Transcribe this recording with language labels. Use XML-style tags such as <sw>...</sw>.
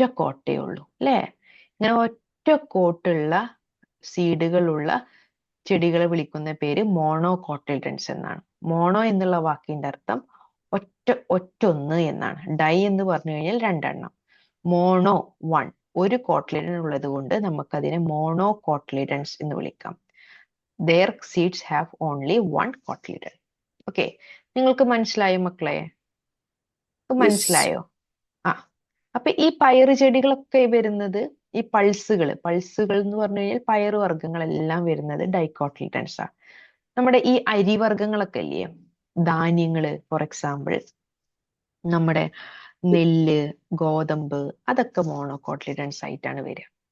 <ml>ഒറ്റ കോട്ടേ ഉള്ളൂ അല്ലേ? ഇങ്ങനെ ഒറ്റ കോട്ടുള്ള സീഡുകളുള്ള ചെടികളെ വിളിക്കുന്ന പേര് മോണോകോട്ടിൽഡൻസ് എന്നാണ്. മോണോ എന്നുള്ള വാക്കിന്റെ അർത്ഥം ഒറ്റൊന്ന് എന്നാണ്. ഡൈ എന്ന് പറഞ്ഞു കഴിഞ്ഞാൽ രണ്ടെണ്ണം. മോണോ വൺ, ഒരു കോട്ടിലിഡൻ ഉള്ളത് കൊണ്ട് നമുക്കതിനെ മോണോകോട്ടിലിഡൻസ് എന്ന് വിളിക്കാം.</ml> <en>Their seeds have only one cotyledon.</en> <ml>Okay, നിങ്ങൾക്ക് മനസ്സിലായോ മക്കളെ? മനസ്സിലായോ? ആ, അപ്പൊ ഈ പയറ് ചെടികളൊക്കെ വരുന്നത്, ഈ പൾസുകൾ എന്ന് പറഞ്ഞു കഴിഞ്ഞാൽ പയറ് വർഗ്ഗങ്ങളെല്ലാം വരുന്നത് ഡൈക്കോട്ടിൽഡൻസ് ആണ്. നമ്മുടെ ഈ അരിവർഗ്ഗങ്ങളൊക്കെ ഇല്ലേ, ധാന്യങ്ങള്, ഫോർ എക്സാമ്പിൾ നമ്മുടെ നെല്ല്, ഗോതമ്പ്, അതൊക്കെ മോണോകോട്ടിലിഡൻസ് ആയിട്ടാണ് വരിക.</ml>